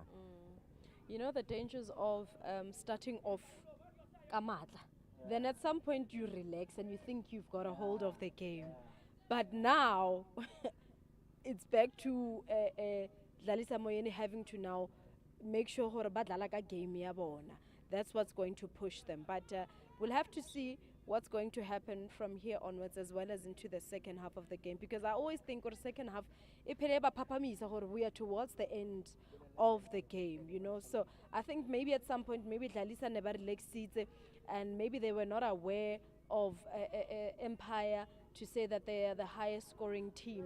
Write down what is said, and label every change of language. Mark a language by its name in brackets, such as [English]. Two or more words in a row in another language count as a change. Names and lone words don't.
[English] You know the dangers of starting off kamatla. Then at some point you relax and you think you've got a hold of the game. But now it's back to Dlalisa Moyeni having to now make sure [Southern Sotho] hore ba dlala ka game ya bona. [English] That's what's going to push them. But we'll have to see what's going to happen from here onwards as well as into the second half of the game, because I always think or second half we are towards the end of the game, you know. So I think maybe at some point maybe Dlalisa never relaxed and maybe they were not aware of Empire to say that they are the highest scoring team.